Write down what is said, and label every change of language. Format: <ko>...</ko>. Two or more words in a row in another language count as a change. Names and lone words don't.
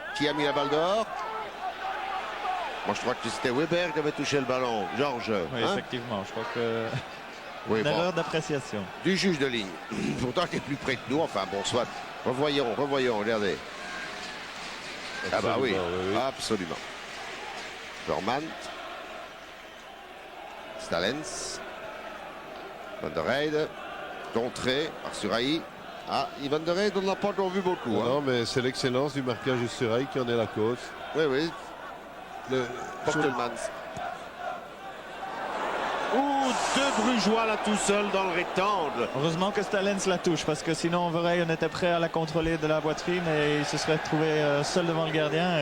<fr>Qui a mis la balle dehors? Moi, je crois que c'était Weber qui avait touché le ballon. Georges. Oui, hein? effectivement, je crois que Oui, une bon. erreur d'appréciation. Du juge de ligne. Pourtant, il est plus près que nous. Enfin, bon, soit. Revoyons, regardez. Ah bah oui, absolument. Vermand. Stalens. Van der Heide. Contré par Suraï. Ah, Van der Heide, on n'a pas encore vu beaucoup. Non, mais c'est l'excellence du marquage de Suraï qui en est la cause. Oui, oui. Portelmans. Ouh, deux Brugeois là tout seul dans le rectangle. Heureusement que Stalens la touche parce que sinon Verheyen on était prêt à la contrôler de la poitrine et il se serait trouvé seul devant le gardien.</fr>